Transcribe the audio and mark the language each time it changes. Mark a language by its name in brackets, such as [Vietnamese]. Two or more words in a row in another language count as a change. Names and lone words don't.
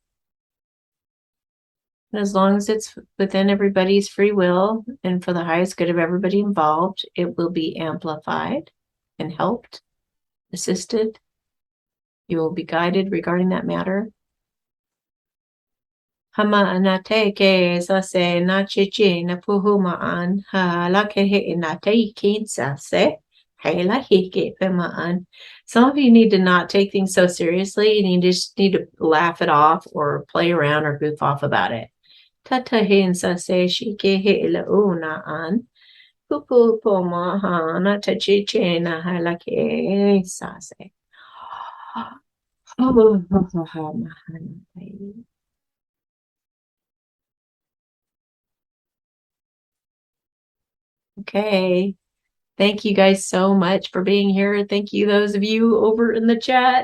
[English] And as long as it's within everybody's free will and for the highest good of everybody involved, it will be amplified and helped, assisted. You will be guided regarding that matter. Hama anate ke sase na chichi na puhumaan ha la ke he na te kin sase hey la hike pemaan. Some of you need to not take things so seriously, and you just need to laugh it off or play around or goof off about it. Tata hin sase shike he la una an pupu poma ha na te chichi na ha la ke sase. Okay. Thank you guys so much for being here. Thank you, those of you over in the chat.